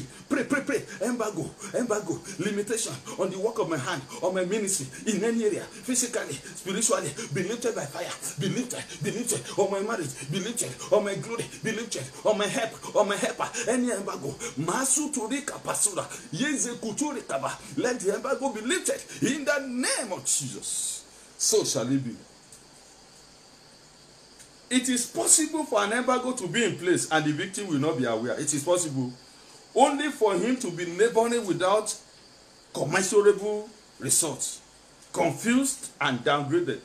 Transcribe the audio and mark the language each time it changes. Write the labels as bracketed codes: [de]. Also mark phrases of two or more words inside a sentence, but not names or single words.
[en] Pray. Embargo, limitation on the work of my hand, on my ministry, in any area, physically, spiritually, be lifted by fire. Be lifted. On my marriage, be lifted. On my glory, be lifted. On my help, on my helper, any embargo. Masu turika pasura, yeze kuturi kaba. Let the embargo be lifted in the name of Jesus. So shall it be. It is possible for an embargo to be in place and the victim will not be aware. It is possible. Only for him to be laboring without commensurable results, confused and downgraded.